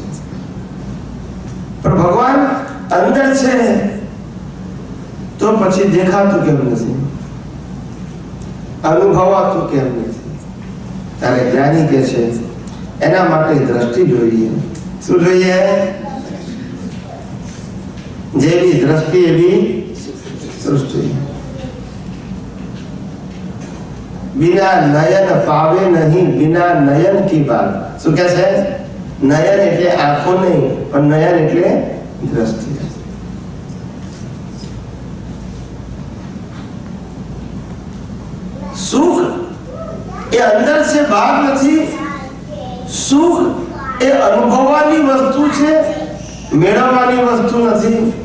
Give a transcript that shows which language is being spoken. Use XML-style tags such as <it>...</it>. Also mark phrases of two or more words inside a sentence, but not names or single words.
<gu>પણ ભગવાન અંદર છે તો પછી દેખાતું કેમ નથી? અનુભવાતું કેમ નથી? ત્યારે જ્ઞાની કે છે એના માટે દ્રષ્ટિ જોઈએ. શું જોઈએ? જેવી દ્રષ્ટિ એવી સૃષ્ટિ.</gu> <hi>बिना नयन पावे नहीं, बिना नयन की बात.</hi> <gu>શું કહે છે? નયન એટલે આંખો નહીં, પણ નયન એટલે દ્રષ્ટિ. સુખ એ અંદર છે, બહાર નથી. સુખ એ અનુભવવાની વસ્તુ છે, મેળવવાની વસ્તુ નથી.</gu>